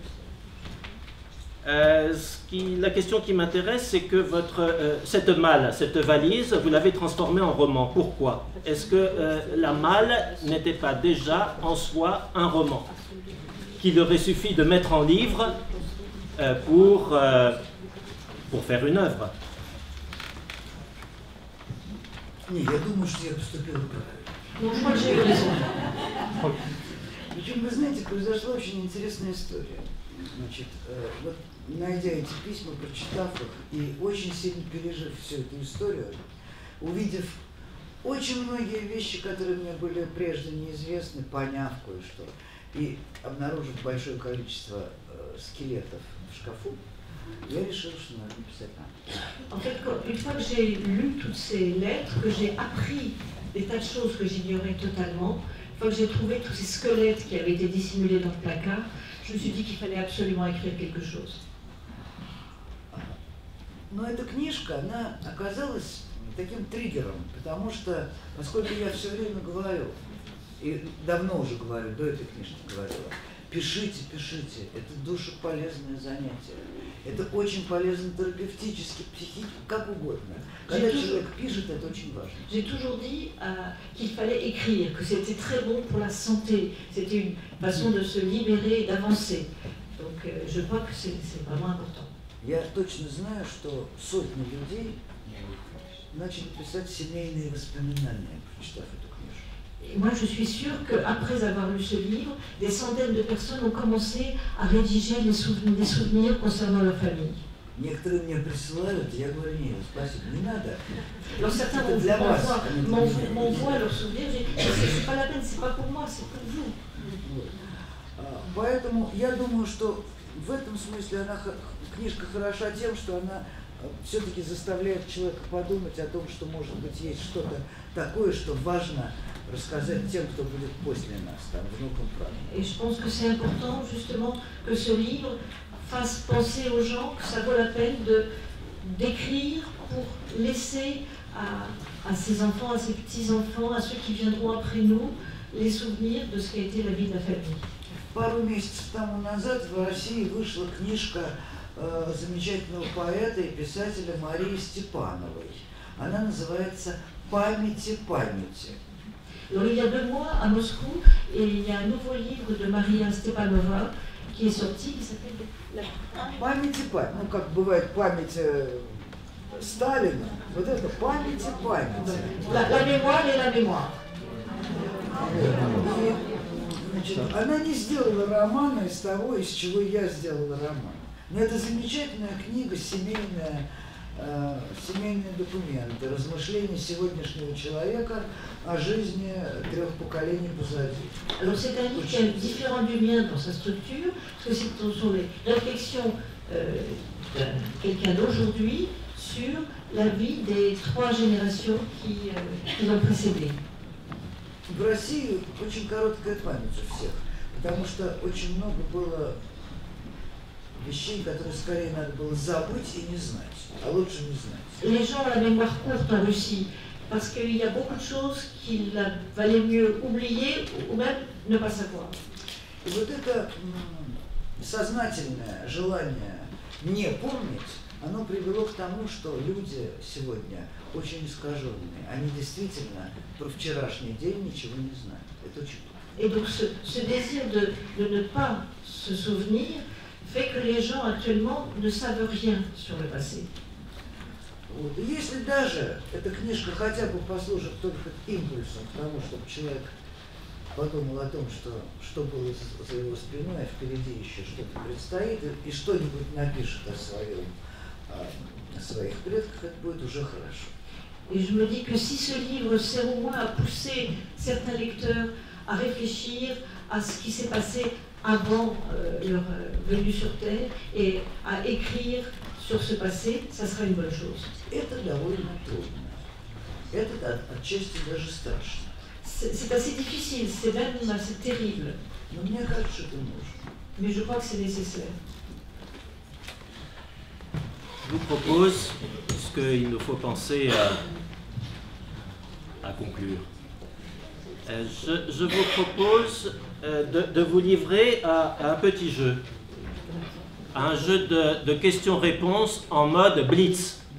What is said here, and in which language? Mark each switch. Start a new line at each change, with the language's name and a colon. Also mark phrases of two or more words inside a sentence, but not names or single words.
French: La question qui m'intéresse, c'est que cette malle, cette valise, vous l'avez transformée en roman. Pourquoi? Est-ce que la malle n'était pas déjà en soi un roman qu'il aurait suffi de mettre en livre pour faire une œuvre?
Russian: Не, я думаю, что я поступила правильно.
French: Donc, je crois que j'ai eu raison.
Russian: Причем, вы знаете, произошла очень интересная история. Значит, вот найдя эти письма, прочитав их и очень сильно пережив всю эту историю, увидев очень многие вещи, которые мне были прежде неизвестны, поняв кое-что, и обнаружив большое количество скелетов в шкафу, я решила, что надо написать нам.
French: En fait, une fois que j'ai lu toutes ces lettres, que j'ai appris des tas de choses que j'ignorais totalement, une fois que j'ai trouvé tous ces squelettes qui avaient été dissimulés dans le placard, je me suis dit qu'il fallait absolument écrire quelque chose.
Russian: Но эта книжка, она оказалась таким триггером, потому что, поскольку я все время говорю, и давно уже говорю, до этой книжки говорила, пишите, пишите, это душеполезное занятие. Это очень полезно терапевтически, психически, как угодно. Когда человек пишет, это очень важно.
French: J'ai toujours dit qu'il fallait écrire, que c'était très bon pour la santé. C'était une façon de se libérer et d'avancer. Donc je crois que c'est vraiment important.
Russian: Я точно знаю, что сотни людей начали писать семейные воспоминания, прочитав эту книжку.
French: Et moi, je suis sûre qu'après avoir lu ce livre, des centaines de personnes ont commencé à rédiger des souvenirs concernant leur famille.
Russian: Некоторые мне присылают, я говорю, нет, спасибо, не надо.
French: Alors certains m'envoient leurs souvenirs, je dis, c'est pas la peine, c'est pas pour moi, c'est pour vous.
Russian: Поэтому я думаю, что в этом смысле книжка хороша тем, что она все-таки заставляет человека подумать о том, что, может быть, есть что-то такое, что важно рассказать тем, кто будет после нас, там, внукам, правнукам.
French: Et je pense que c'est important, justement, que ce livre fasse penser aux gens que ça vaut la peine d'écrire pour laisser à ses enfants, à ses petits-enfants, à ceux qui viendront après nous, les souvenirs de ce qu'a été la vie de la famille.
Russian: Пару месяцев тому назад в России вышла книжка замечательного поэта и писателя Марии Степановой. Она называется «Памяти памяти».
French: Alors, il y a 2 mois, à Moscou, et il y a un nouveau livre de Maria Stepanova qui est sorti, qui s'appelle «Памяти памяти».
Russian: Ну, как бывает память Сталина, вот это «Памяти памяти».
French: La mémoire et la mémoire.
Russian: Значит, она не сделала романа из того, из чего я сделала роман. Но это замечательная книга, семейные документы, размышления сегодняшнего человека о жизни 3 поколений позади.
French: Alors c'est un livre qui est différent du mien dans sa structure, parce que ce sont les réflexions de quelqu'un d'aujourd'hui sur la vie des 3 générations qui l'ont précédé.
Russian: В России очень короткая память у всех, потому что очень много было вещей, которые скорее надо было забыть и не знать, а лучше не знать.
French: Les gens ont la mémoire courte en Russie, parce qu'il y a beaucoup de choses qu'il valait mieux oublier ou même ne pas savoir.
Russian: И вот это сознательное желание не помнить, оно привело к тому, что люди сегодня очень искаженные. Они действительно про вчерашний день ничего не знают. Это очень плохо.
French: Et donc ce désir de ne pas se souvenir fait que les gens actuellement ne savent rien sur le passé.
Russian: Вот. И если даже эта книжка хотя бы послужит только импульсом к тому, чтобы человек подумал о том, что было за его спиной, а впереди еще что-то предстоит, и что-нибудь напишет о своих предках, это будет уже хорошо.
French: Et je me dis que si ce livre sert au moins à pousser certains lecteurs à réfléchir à ce qui s'est passé avant leur venue sur Terre et à écrire sur ce passé, ça sera une bonne chose.
Russian: Это довольно трудно. Это отчасти даже страшно.
French: C'est assez difficile, c'est même assez terrible.
Russian: Но мне кажется, что это нужно.
French: Mais je crois que c'est nécessaire. Je vous propose, puisqu'il nous faut penser à conclure, je vous propose de vous livrer à un petit jeu, à un jeu de questions-réponses en mode blitz.